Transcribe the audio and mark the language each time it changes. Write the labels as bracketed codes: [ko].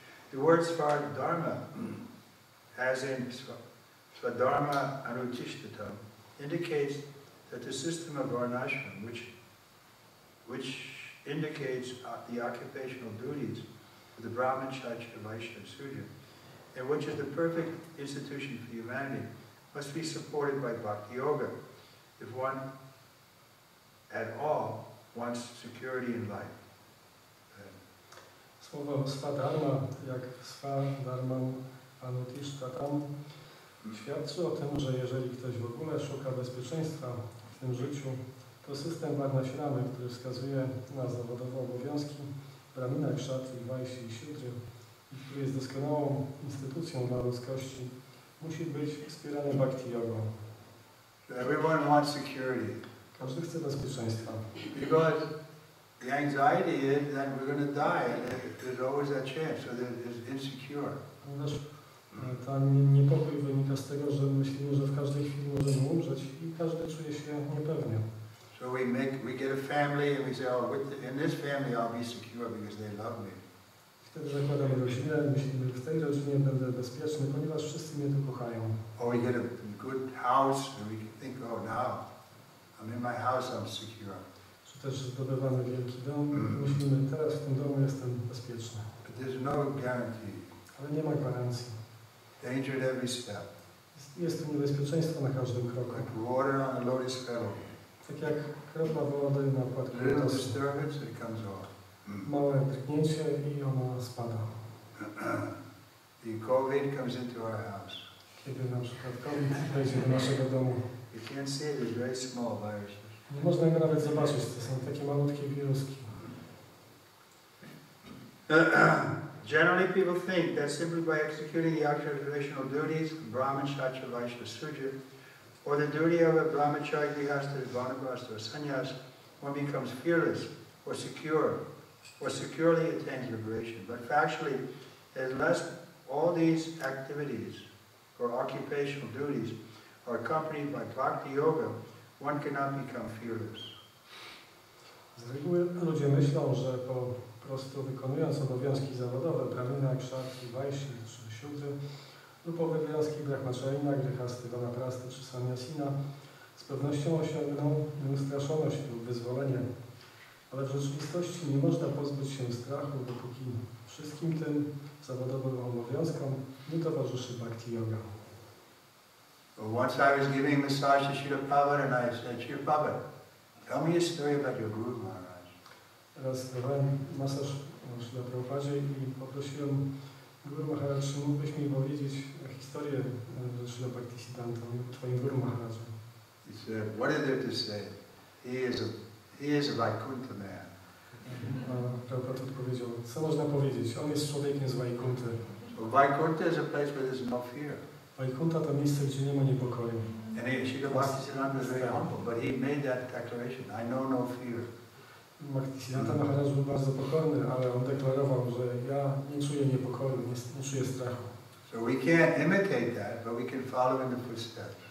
[en] The word Svadharma, as in Swadharma Anutishtata, indicates that the system of varnashram, which indicates the occupational duties of the Brahman, Kshatriya, Vaishya, and Sudra, and which is the perfect institution for humanity, must be supported by bhakti yoga if one at all wants security in life. [pl] Słowo swadharma, jak swadharmam anutishthatam, świadczy o tym, że jeżeli ktoś w ogóle szuka bezpieczeństwa w tym życiu, to system varnashramy, który wskazuje na zawodowe obowiązki brahmina, kshatrii, vaishyi i siudry, i który jest doskonałą instytucją dla ludzkości, musi być wspierany bhakti jogą. [en] Everyone wants security. [pl] Każdy chce bezpieczeństwa. [en] Because the anxiety is that we're going to die, and there's always that chance, so that it's insecure. [pl] Ponieważ ten niepokój wynika z tego, że myślimy, że w każdej chwili możemy umrzeć i każdy czuje się niepewnie. [en] So we get a family and we say, oh, in this family I'll be secure because they love me. [pl] Wtedy zakładamy rodzinę i myślimy, że w tej rodzinie będę bezpieczny, ponieważ wszyscy mnie tu kochają. [en] Or we get a good house and we think, oh, now I'm in my house, I'm secure. [pl] Czy też zdobywamy wielki dom i myślimy, teraz w tym domu jestem bezpieczny. [en] But there's no guarantee. [pl] Ale nie ma gwarancji. [en] Danger at every step. [pl] Jest tu niebezpieczeństwo na każdym kroku. [en] Like water on a lotus petal. [pl] Tak jak kropla wody na płatku [en] Little [pl] lotosu. [en] disturbance, it comes off. [pl] Małe drgnięcie i ona spada. [en] The COVID comes into our house. [pl] Kiedy na przykład COVID wejdzie do naszego domu. [en] You can't see it, it's very small viruses. [pl] Nie można go nawet zobaczyć, to są takie malutkie wiruski. [en] Generally, people think that simply by executing the occupational duties, Brahman, Kshatriya, Vaishya, Sudra, or the duty of a brahmachari, grihastha, vanapasta, or sannyas, one becomes fearless or secure, or securely attains liberation. But factually, unless all these activities or occupational duties are accompanied by bhakti yoga, one cannot become fearless. [pl] Z reguły ludzie myślą, że po prostu wykonując obowiązki zawodowe brahmina, kshatrii, vaishyi czy siudry lub obowiązki brahmacharina, grihasty, vanaprasty czy sannyasina z pewnością osiągną nieustraszoność lub wyzwolenie. Ale w rzeczywistości nie można pozbyć się strachu, dopóki wszystkim tym zawodowym obowiązkom nie towarzyszy bhakti yoga. [en] Once I was giving massage to Srila Prabhupada and I said, Srila Prabhupada, tell me a story about your Guru Maharaj. [pl] Raz dawałem masaż Srila Prabhupadzie i poprosiłem Guru Maharaj, czy mógłbyś mi powiedzieć historię Srila Bhaktisiddhanta, twoim Guru Maharaju. [en] He said, what is there to say? He is a Vaikuntha man. [pl] Prabhupada odpowiedział, co można powiedzieć? On jest człowiekiem z Vaikunthy. [en] So Vaikuntha is a place where there's no fear. [pl] Vaikuntha to miejsce, gdzie nie ma niepokoju. [en] And Srila Bhaktisiddhanta was very humble, but he made that declaration, I know no fear. [pl] Bhaktisiddhanta Maharaj był bardzo pokorny, ale on deklarował, że ja nie czuję czuje niepokoju, nie czuje strachu. [en] So we can't imitate that, but we can follow in the footsteps.